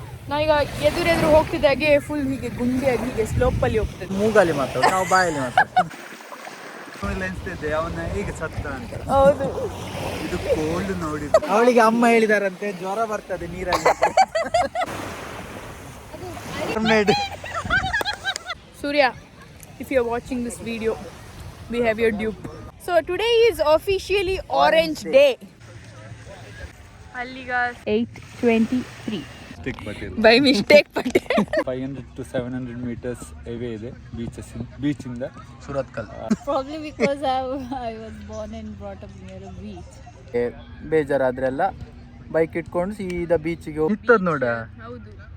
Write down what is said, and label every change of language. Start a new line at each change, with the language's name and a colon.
Kannada: ನಾವೀಗ ಎದುರೆದುರು ಹೋಗ್ತಿದ್ದಾಗೆ ಫುಲ್ ಹೀಗೆ ಗುಂಡಿಯಾಗಿ ಹೀಗೆ ಸ್ಲೋಪಲ್ಲಿ ಹೋಗ್ತದೆ. ಮೂಗಲ್ಲಿ ಮಾತಾಡೋದು, ನಾವು ಬಾಯಲ್ಲಿ ಮಾತಾಡೋದು. ಅವನ ಈಗ ಸತ್ತ ಅಂತ. ಹೌದು, ಇದು ಕೋಲ್ಡ್ ನೋಡಿ. ಅವಳಿಗೆ ಅಮ್ಮ ಹೇಳಿದಾರಂತೆ ಜ್ವರ ಬರ್ತದೆ ನೀರಲ್ಲಿ.
English: Surya, if you are watching this video, we have your dupe. So today is officially Orange Day.
Kannada: Alliga
English: 8:23. By mistake but 500 to 700 meters away
Kannada: ಇದೆ
English: beach ಇಂದ Surathkal. Probably because I was born and brought up near a beach.
Kannada: ಬೇಜಾರಾದ್ರೆಲ್ಲ bike ಇಟ್ಕೊಂಡು ಸೀದಾ ಬೀಚಿಗೆ ಹೋಗ್ತದ ನೋಡ. ಹೌದು.